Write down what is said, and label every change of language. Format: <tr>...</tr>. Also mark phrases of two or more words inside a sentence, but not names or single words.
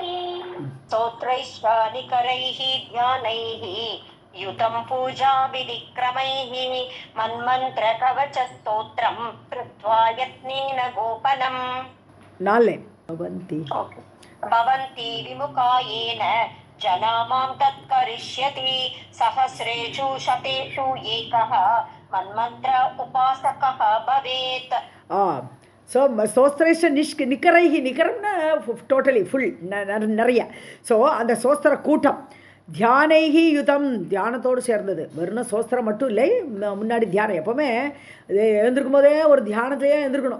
<sa>स्तोत्रैश्वानिकरैः ज्ञानैः युतं पूजाविधिक्रमैः मन्मन्त्रकवचस्तोत्रं कृत्वा यत्नेन गोपनम्. भवन्ति विमुखायेन जना मां तत्करिष्यति सहस्रेषु शतेषु एकः मन्मन्त्र उपासकः भवेत्.</sa> <ta>ஸோ</ta> <sa>स्तोत्रेष निकरैः,</sa> <ta>நிக்கரம்னா</ta> <en>totally full</en> <ta>நிறைய. ஸோ அந்த சோஸ்திர கூட்டம்</ta> <sa>ध्यानैः युतम्,</sa> <ta>தியானத்தோடு சேர்ந்தது. வெறும் சோஸ்திரம் மட்டும் இல்லை, முன்னாடி தியானம். எப்போவுமே எழுந்திருக்கும் போதே ஒரு தியானத்திலேயே எழுந்திருக்கணும்.</ta>